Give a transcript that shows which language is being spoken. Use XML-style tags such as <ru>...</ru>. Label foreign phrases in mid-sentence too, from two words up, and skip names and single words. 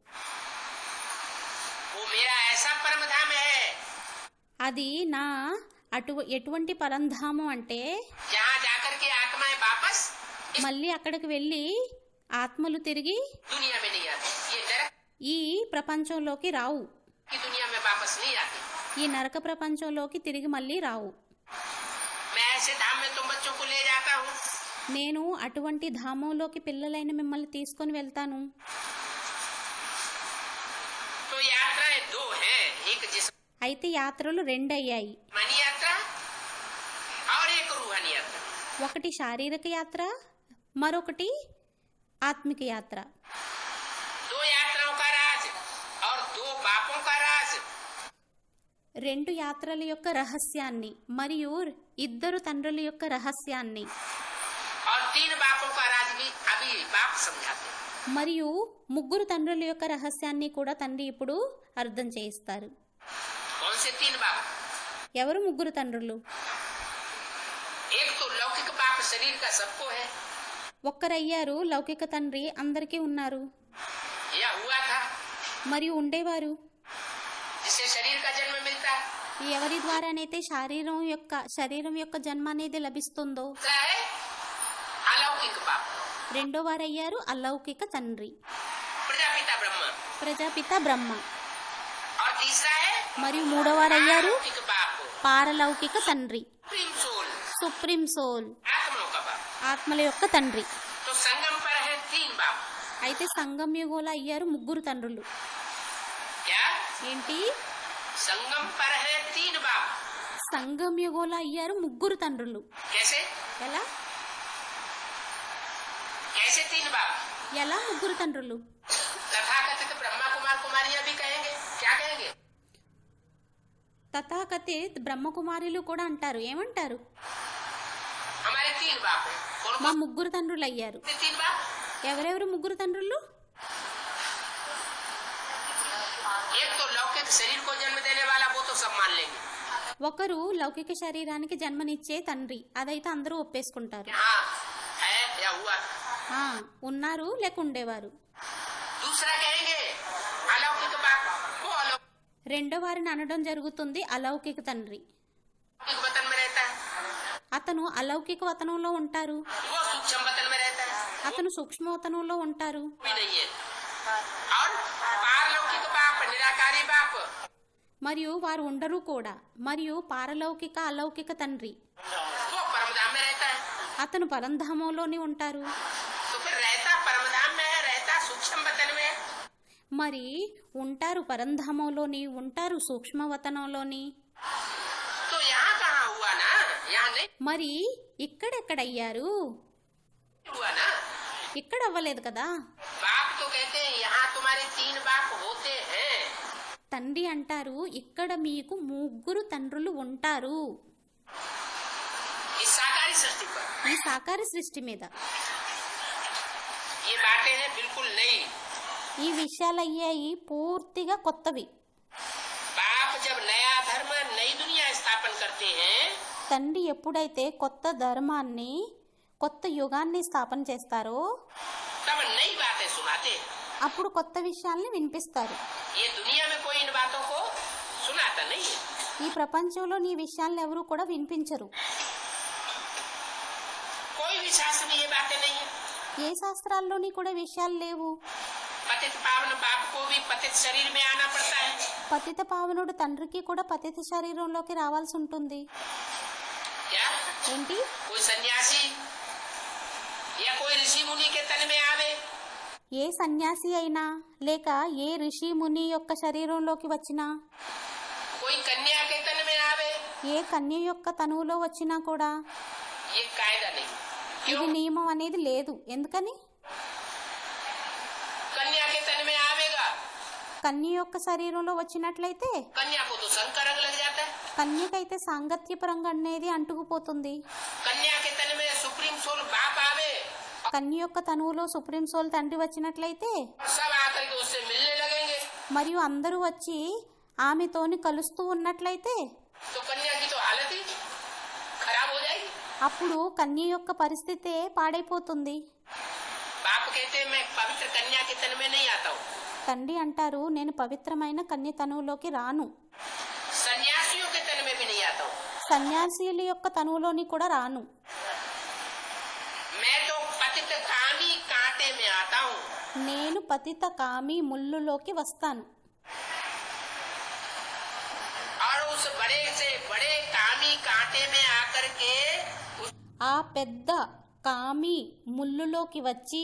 <hi>वो मेरा ऐसा परम धाम है</hi> <te>అది నా ఎటువంటి పరంధామం అంటే</te> <hi>जहाँ जाकर के आत्माएं वापस</hi> <te>మళ్ళీ అక్కడికి వెళ్ళి ఆత్మలు తిరిగి</te> <hi>दुनिया में नहीं आती। ये नरक</hi> <te>ఈ ప్రపంచంలోకి రావు.</te> <hi>की दुनिया में वापस नहीं आती।</hi> <te>ఈ నరక ప్రపంచంలోకి తిరిగి మళ్ళీ రావు.</te> <hi>मैं ऐसे धाम में तुम बच्चों को ले जाता हूँ।</hi> <te>నేను అటువంటి ధామంలోకి పిల్లలైన మిమ్మల్ని తీసుకొని వెళ్తాను.</te> <hi>तो यात्राएं दो हैं, एक जिस्म</hi> <te>అయితే యాత్రలు రెండయ్యాయి.</te> <hi>मानी यात्रा और एक रूहानी यात्रा।</hi> <te>ఒకటి శారీరక యాత్ర, మరొకటి ఆత్మిక యాత్ర.</te> <hi>दो यात्राओं का राज और दो बापों का राज।</hi> <te>రెండు యాత్రల యొక్క రహస్యాన్ని మరియు ఇద్దరు తండ్రుల యొక్క రహస్యాన్ని</te> <hi>और तीन बापों का राज भी अभी बाप समझाते हैं।</hi> <te>మరియు ముగ్గురు తండ్రుల యొక్క రహస్యాన్ని కూడా తండ్రి ఇప్పుడు అర్థం చేయిస్తారు.</te> <hi>कौन से तीन बाप?</hi> <te>ఎవరు ముగ్గురు తండ్రులు?</te> <hi>एक तो लौकिक बाप शरीर का सबको है,</hi> <te>ఒక్కరయ్యారు లౌకిక తండ్రి అందరికీ ఉన్నారు</te> <hi>या हुआ था</hi> <te>మరియు ఉండేవారు.</te> <hi>जिससे शरीर का जन्म मिलता है।</hi> <te>ఎవరి ద్వారానైతే శరీరం యొక్క జన్మ అనేది లభిస్తుందో</te> <hi>दूसरा है अलौकिक बाप,</hi> <te>రెండో వారయ్యారు అలౌకిక తండ్రి,</te> <hi>प्रजापिता ब्रह्मा।</hi> <te>ప్రజాపిత బ్రహ్మ.</te> <hi>और तीसरा है</hi> <te>మరియు మూడో వారయ్యారు</te> <hi>अलौकिक बाप,</hi> <te>పారలౌకిక తండ్రి,</te> <en>supreme soul, supreme soul,</en> <hi>आत्माओं का बाप।</hi> <te>ఆత్మల యొక్క తండ్రి.</te> <hi>तो संगम पर है तीन बाप।</hi> <te>అయితే సంగం యుగంలో అయ్యారు ముగ్గురు తండ్రులు.</te> <hi>क्या?</hi> <te>ఏంటి?</te> <hi>संगम पर है तीन बाप।</hi> <te>సంగం యుగంలో అయ్యారు ముగ్గురు తండ్రులు.</te> <hi>कैसे?</hi> <te>ఎలా</te> <hi>कैसे तीन बाप?</hi> <te>ఎలా ముగ్గురు తండ్రులు?</te> <hi>तथाकथित ब्रह्मा कुमार कुमारियां भी कहेंगे। क्या कहेंगे?</hi> <te>తథాకథిత్ బ్రహ్మకుమారులు కూడా అంటారు. ఏమంటారు?</te> <hi>हमारे तीन बाप हैं। कौन</hi> <te>మా</te> <hi>कौन</hi> <te>ముగ్గురు తండ్రులు అయ్యారు.</te> <hi>से तीन बाप?</hi> <te>ఎవరెవరు ముగ్గురు తండ్రులు?</te> <hi>एक तो लौकिक शरीर को जन्म देने वाला, वो तो सब मान लेंगे।</hi> <te>ఒకరు లౌకిక శరీరానికి జన్మనిచ్చే తండ్రి, అదైతే అందరూ ఒప్పేసుకుంటారు.</te> <hi>हाँ है या हुआ।</hi> <te>ఆ, ఉన్నారు లేక ఉండేవారు.</te> <hi>दूसरा कहेंगे अलौकिक बाप, वो अलौकिक</hi> <te>రెండో వారిని అనడం జరుగుతుంది అలౌకిక తండ్రి.</te> <hi>वतन में रहता है,</hi> <te>అతను అలౌకిక వతనంలో ఉంటారు,</te> <hi>वो सूक्ष्म वतन में रहता है,</hi> <te>అతను సూక్ష్మవతనంలో ఉంటారు.</te> <hi>भी नहीं है। और पारलौकिक बाप, निराकारी बाप,</hi> <te>మరియు వారు ఉండరు కూడా. మరియు పారలౌకిక అలౌకిక తండ్రి</te> <hi>वो परमधाम में रहता है।</hi> <te>అతను పరంధామంలోనే ఉంటారు.</te> <hi>तो फिर रहता परमधाम में है, रहता सूक्ष्म वतन में है।</hi> <te>మరి ఉంటారు పరంధామంలోని, ఉంటారు సూక్ష్మవతనంలోని.</te> <hi>तो यहाँ कहाँ हुआ ना, यहाँ नहीं</hi> <te>మరి ఇక్కడెక్కడయ్యారు?</te> <hi>हुआ ना।</hi> <te>ఇక్కడ అవ్వలేదు కదా.</te> <hi>बाप तो कहते हैं यहाँ तुम्हारे तीन बाप होते हैं।</hi> <te>తండ్రి అంటారు ఇక్కడ మీకు ముగ్గురు తండ్రులు ఉంటారు.</te> <hi>इस साकारी सृष्टि पर</hi> <te>ఈ సాకార సృష్టి మీద</te> <hi>ये बातें हैं बिल्कुल नई।</hi> <te>ఈ విషయాలయ్యాయి పూర్తిగా కొత్తవి.</te> <hi>बाप जब नया धर्म नई दुनिया स्थापन करते हैं,</hi> <te>తండ్రి ఎప్పుడైతే కొత్త ధర్మాన్ని కొత్త యుగాన్ని స్థాపన చేస్తారో</te> <hi>तब नई बातें सुनाते हैं।</hi> <te>అప్పుడు కొత్త విషయాల్ని వినిపిస్తారు.</te> <hi>ये दुनिया में कोई इन बातों को सुनाता नहीं है।</hi> <te>ఈ ప్రపంచంలో నీ విషయాలను ఎవరు కూడా వినిపించరు.</te> <hi>कोई भी शास्त्र में ये बातें नहीं है।</hi> <te>ఏ శాస్త్రాల్లోని కూడా విషయాలు లేవు.</te> <hi>पतित पावन बाप को भी पतित शरीर में आना पड़ता है।</hi> <te>పతిత పావనుడు తండ్రికి కూడా పతిత శరీరంలోకి రావాల్సి ఉంటుంది.</te> <hi>क्या</hi> <te>ఏంటి?</te> <hi>कोई सन्यासी या कोई ऋषि मुनि के तन में आवे,</hi> <te>ఏ సన్యాసి అయినా లేక ఏ ఋషి ముని యొక్క శరీరంలోకి వచ్చినా,</te> <hi>कोई कन्या के तन में आवे,</hi> <te>ఏ కన్య యొక్క తనువులో వచ్చినా కూడా</te> <hi>ये कायदा नहीं।</hi> <te>ఇది</te> <hi>क्यों?</hi> <te>నియమం అనేది లేదు. ఎందుకని?</te> <hi>कन्या के तन में आवेगा,</hi> <te>కన్య యొక్క శరీరంలో వచ్చినట్లయితే</te> <hi>कन्या को तो संग का रंग लग जाता है।</hi> <te>కన్యకైతే సాంగత్యపరంగా అనేది అంటుకుపోతుంది.</te> <hi>कन्या के तन में</hi> <en>supreme soul</en> <hi>बाप आवे,</hi> <te>కన్య యొక్క తనువులో</te> <en>supreme soul</en> <te>తండ్రి వచ్చినట్లయితే</te> <hi>सब आकर के उससे मिलने लगेंगे,</hi> <te>మరియు అందరూ వచ్చి ఆమెతోని కలుస్తూ ఉన్నట్లయితే</te> <hi>तो कन्या की तो हालत ही खराब हो जाएगी।</hi> <te>అప్పుడు కన్య యొక్క పరిస్థితి పాడైపోతుంది.</te> <hi>बाप कहते हैं मैं पवित्र कन्या के तन में नहीं आता हूँ,</hi> <te>తండ్రి అంటారు, నేను పవిత్రమైన కన్య తనువులోకి రాను,</te> <hi>सन्यासियों के तन में भी नहीं आता हूँ।</hi> <te>సన్యాసిల యొక్క తనువులోని కూడా రాను,</te> <hi>मैं तो पतित कामी कांटे में आता हूँ।</hi> <te>నేను పతిత కామి ముళ్ళులోకి వస్తాను.</te> <hi>और उस बड़े से बड़े कामी कांटे में आकर के</hi> <te>ఆ పెద్ద కామి ముళ్ళులోకి వచ్చి</te>